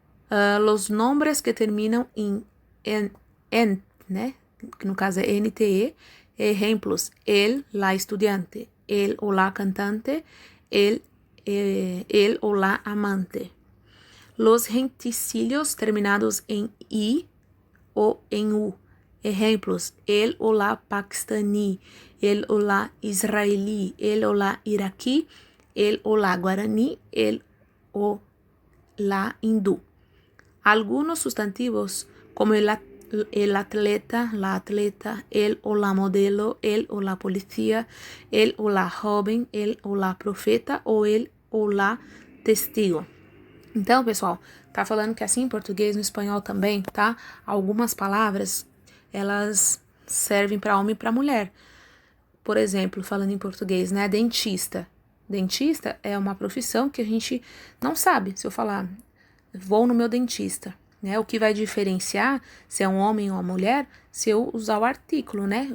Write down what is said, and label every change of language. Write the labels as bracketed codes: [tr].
[es] Los nombres que [pt] terminam em ent, né? Que no caso é NTE, [es] ejemplos: el, la estudiante, el o la cantante, el o la amante. Los genticílios terminados em I ou em U. Ejemplos: el o la paquistaní, el o la israelí, el o la iraquí, el o la guaraní, el o la hindú. Algunos sustantivos, como el atleta, la atleta, el o la modelo, el o la policía, el o la joven, el o la profeta ou el o la testigo. [pt] Então, pessoal, tá falando que assim em português, no espanhol também, tá? Algumas palavras, elas servem para homem e para mulher. Por exemplo, falando em português, né? Dentista. Dentista é uma profissão que a gente não sabe. Se eu falar, vou no meu dentista, né? O que vai diferenciar se é um homem ou uma mulher, se eu usar o artículo, né?